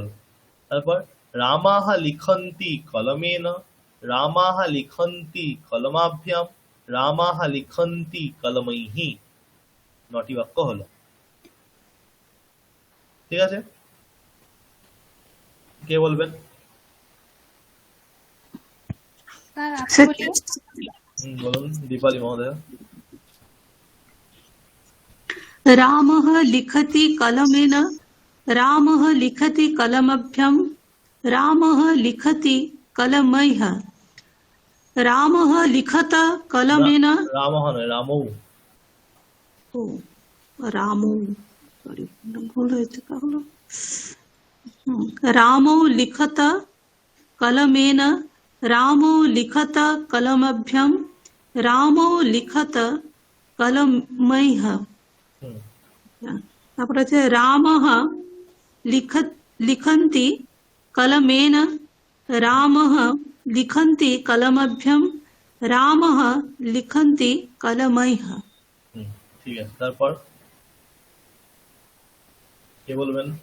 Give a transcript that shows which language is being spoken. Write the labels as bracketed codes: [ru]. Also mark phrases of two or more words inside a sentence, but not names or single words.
[sa] তারপর রামাহ লিখন্তি কলমেন, রামাহ লিখন্তি কলমাভ্যাম, রামাহ লিখন্তি কলমৈহি, [bn] নটি বাক্য হলো। ঠিক আছে, কে বলবেন? স্যার আমি স্যার, বলি। বলুন দীপালি মহোদয়। [sa] रामः लिखति कलमेन, रामः लिखति कलमभ्यं, रामः लिखति कलमैः, रामः लिखत कलमेन। [bn] রামহ নয়, রামৌ। ও রামও, সরি ভুল হয়েছে তাহলে। [sa] रामौ लिखत कलमेन, रामौ लिखत कलमभ्यं, रामौ लिखत कलमैः। [bn] তারপরে আছে [sa] রামः লিখন্তি কলমেন, রামः লিখন্তি কলমভ্যম, রামः লিখন্তি কলমৈঃ। [bn] ঠিক আছে, তারপর কে বলবেন?